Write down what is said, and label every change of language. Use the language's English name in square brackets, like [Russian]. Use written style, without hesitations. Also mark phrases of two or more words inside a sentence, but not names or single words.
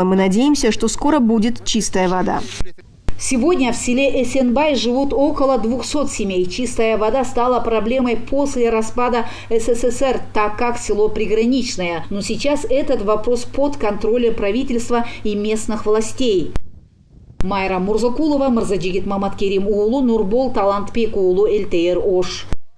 [Russian] Мы надеемся, что скоро будет чистая вода. Сегодня в селе Эсенбай живут около 200 семей. Чистая вода стала проблемой после распада СССР, так как село приграничное. Но сейчас этот вопрос под контролем правительства и местных властей. Майра Мурзакулова, Мырзаджигит Маматкерим уулу, Нурбол Талантбек уулу, ЛТР Ош.